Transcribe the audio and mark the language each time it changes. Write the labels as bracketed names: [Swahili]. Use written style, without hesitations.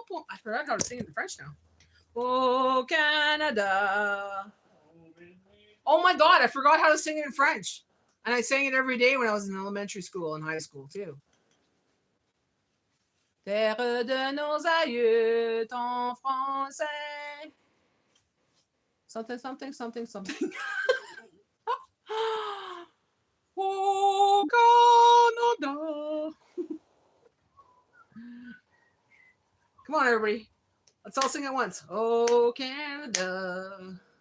[English] I forgot how to sing it in French now. Oh, Canada. Oh my God, I forgot how to sing it in French. And I sang it every day when I was in elementary school and high school too. [French] Terre de nos aïeux, en français. [English] Something, something, something, something. Oh, Canada. Come on, everybody. Let's all sing at once. Oh, Canada.